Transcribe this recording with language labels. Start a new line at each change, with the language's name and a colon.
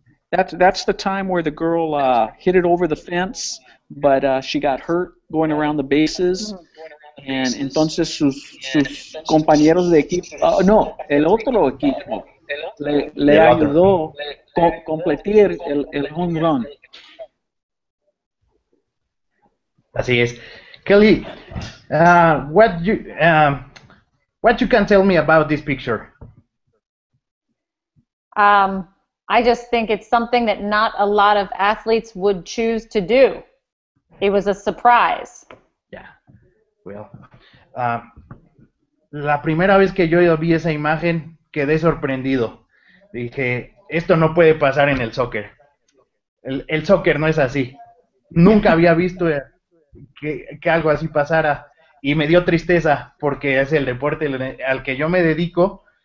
English: That's the time where the girl hit it over the fence, but she got hurt going around the bases.
Spanish: And entonces sus compañeros de equipo, no, el otro equipo le ayudó a completar el home run. Así es.
English: Kelly, what you can tell me about this picture? I just think it's something that not a lot of athletes would choose to do. It was a surprise. Yeah.
Spanish: Well, la primera vez que yo vi esa imagen quedé sorprendido. Dije, esto no puede pasar en el soccer. El soccer no es así. Nunca había visto que algo así pasara y me dio tristeza porque es el deporte al que yo me dedico.